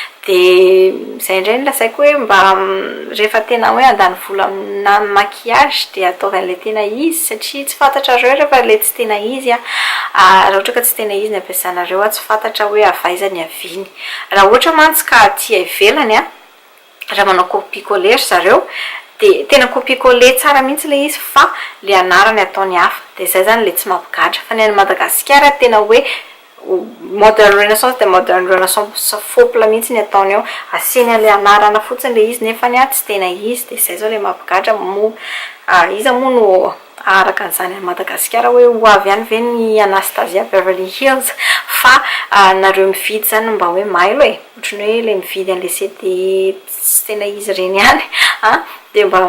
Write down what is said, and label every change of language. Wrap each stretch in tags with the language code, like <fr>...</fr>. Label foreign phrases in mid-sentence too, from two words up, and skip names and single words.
<mg>De zay indray no lazaiko hoe mba rehefa tena hoe andany vola amina maquillage de ataovan'ilay tena izy satria tsy fantatrareo rehefa le tsy tena izy a raha ohatra ka tsy tena izy ny ampiasanareo a tsy fantatra hoe avaiza ny aviny. Raha ohatra mantsy ka tia ivelany a raha manao copie-coller zareo de tena copie-coller tsara mihitsy le izy fa le anarany ataony hafa. De zay zany le tsy mampigadra fa ny any Madagasikara tena hoe modern renaissance de modern renaissance fopla mihitsy ny ataony eo asiany le anarana fotsiny le izy nefa ny tsy tena izy. De zay zao le mampigadra izy moa no araka an'izany any Madagasikara hoe ho avy ihany ve ny Anastasia Beverly Hills fa nareo mividy zany mba hoe mailo e ohatrany hoe le mividy an'le CD tsy tena izy reny ihany de</mg>